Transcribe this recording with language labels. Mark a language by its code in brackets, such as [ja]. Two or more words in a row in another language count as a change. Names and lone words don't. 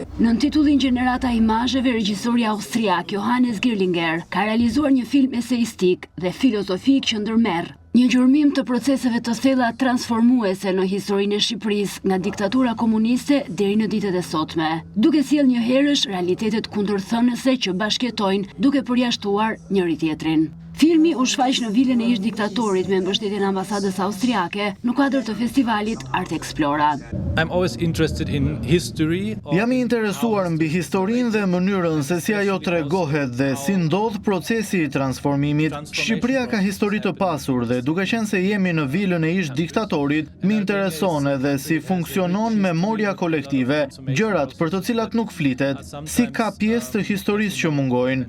[sq] Në titullin Gjenerata e imazheve, regjisori austriak Johannes Girlinger ka realizuar një film eseistik dhe filozofik që ndërmerr një gjurmim të proceseve të thella transformuese në historinë e Shqipërisë nga diktatura komuniste deri në ditët e sotme, duke sjellë një herësh realitetet kundërthënëse që bashkëjetojnë duke përjashtuar njëri tjetrin. Filmi u shfaq në vilën e ish diktatorit me mbështetjen e ambasadës austriake në kuadër të festivalit Art Explora. [en] I'm always interested in history. [sq] Jam i interesuar mbi historinë dhe mënyrën se si ajo tregohet dhe si ndodh procesi i transformimit. Shqipëria ka histori të pasur dhe duke qenë se jemi në vilën e ish diktatorit, më intereson edhe si funksionon memoria kolektive, gjërat për të cilat nuk flitet, si ka pjesë të historisë që mungojnë.